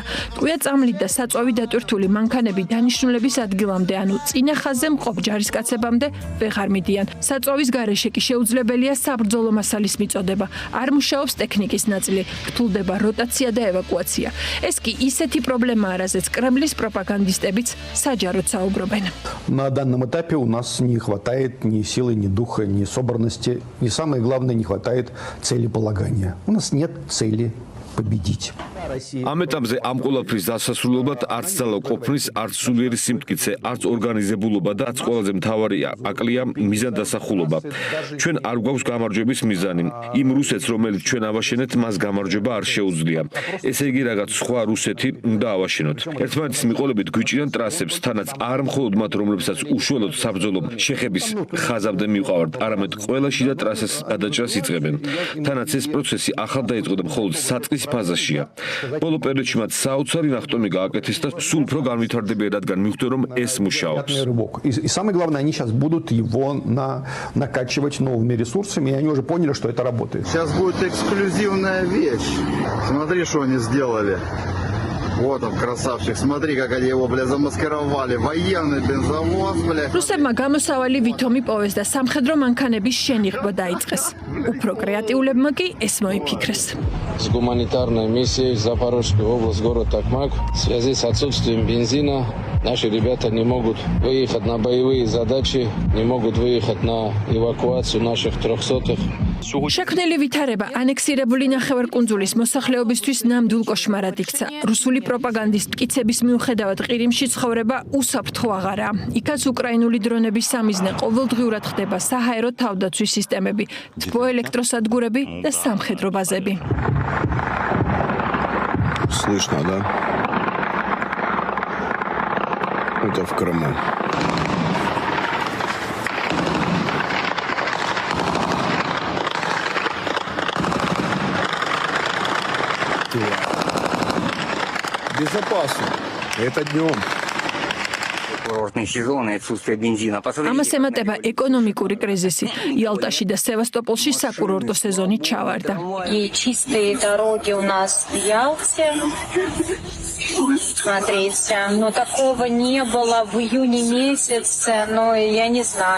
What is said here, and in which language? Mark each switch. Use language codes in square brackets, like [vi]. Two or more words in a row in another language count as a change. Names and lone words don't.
[ka] ტყვია წამლით და საწვავი დატვირთული მანქანები დანიშნულების ადგილამდე, ანუ წინა ხაზზე მყოფ ჯარისკაცებამდე ვეღარ მიდიან. საწვავის გარეშე კი შეუძლებელია საბრძოლო მასალის მიწოდება. არ მუშაობს ტექნიკის ნაწილი, რთულდება როტაცია და ევაკუაცია. ეს კი ისეთი პრობლემაა, რაზეც კრემლის პროპაგანდისტებიც საჯაროდ საუბრობენ. [ru] На данном этапе у нас не хватает ни силы, ни духа, ни собранности. И самое главное, не хватает целеполагания. У нас нет цели победить. [ka] ამ ეტაპზე ამ ყველაფრის დასასრულებლად არც ძალა ყოფნის, არც სულიერი სიმტკიცე, არც ორგანიზებულობა და არც ყველაზე მთავარია აკლია მიზანდასახულობა. ჩვენ არ გვაქვს გამარჯვების მიზანი. იმ რუსეთს, რომელიც ჩვენ ავაშენეთ, მას გამარჯვება არ შეუძლია. ესე იგი, რაღაც სხვა რუსეთი უნდა ავაშენოთ. ერთმანეთის მიყოლებით გვიჭირან ტრასებს, თანაც არ მხოლოდ მათ, რომლებსაც უშუალოდ საბრძოლო შეხების ხაზამდე მივყავართ, არამედ ყველა შიდა ტრასას გადაჭრას იწყებენ. თანაც ეს პროცესი ახალ დაიწყო და მხოლოდ საწყის ფაზაშია. ბოლო პერიოდში მათ საოცარი ნახტომი გააკეთეს და სულ უფრო განვითარდებიან, რადგან მივხვდნენ, რომ ეს მუშაობს. [ru] И самое главное, они сейчас будут его накачивать новыми ресурсами, и они уже поняли, что это работает. Сейчас будет эксклюзивная вещь. Смотри, что они сделали. Вот он, красавчик. Смотри, как они его, бля, замаскировали. Военный бензовоз, бля. [ka] რუსებმა გამოსავალი ვითომი პოვეს და სამხედრო მანქანების შენიღბა დაიწყეს. უფრო კრეატიულებმა კი ეს მოიფიქრეს. [ru] С гуманитарной миссией в Запорожскую область, город Токмак, в связи с отсутствием бензина, наши ребята не могут выехать на боевые задачи, не могут выехать на эвакуацию наших 300-х. [ka] შექმნილი ვითარება ანექსირებული ნახევარკუნძულის მოსახლეობისთვის ნამდვილ კოშმარად იქცა. რუსული პროპაგანდის მტკიცების მიუხედავად ყირიმში ცხოვრება უსაფრთხო აღარაა. იქაც უკრაინული დრონების სამიზნე ყოველდღიურად ხდება საჰაერო თავდაცვის სისტემები, თბოელექტროსადგურები და სამხედრო ბაზები. [ru] Слышно, да? Это в Крыму. Безопасно. Это днем. Курортный сезон и отсутствие бензина. [ka] ამას ემატება ეკონომიკური კრიზისი. იალტაში და სევასტოპოლში საკურორტო სეზონი ჩავარდა. [ru] И чистые дороги у нас в Ялте. Смотрите, но такого не было в июне месяце, но я не знаю.